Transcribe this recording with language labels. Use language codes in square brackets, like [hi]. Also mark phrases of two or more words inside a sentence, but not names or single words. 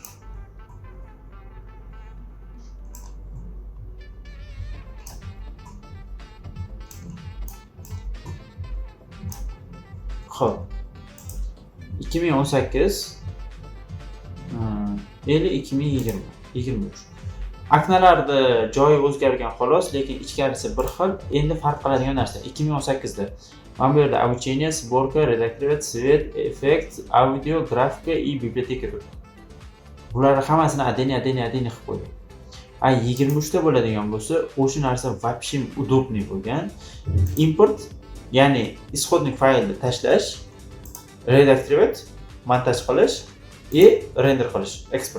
[uz] Xo'p. 2018 2020 23. Aknalarda joyi o'zgargan xolos, lekin ichkarisi bir xil. Endi farq qiladigan narsa 2018 da mana bu yerda [ru] обучение, сборка, редактировать, свет, эффект, [uz] audio, grafika и biblioteka turibdi. Bularni hammasini adeni qilib qo'ydi. 23 da bo'ladigan bo'lsa, o'sha narsa [ru] вообще удобный [uz] bo'lgan. Import, ya'ni исходник faylni tashlash, redaktivate, montaj qilish va render qilish, eksport.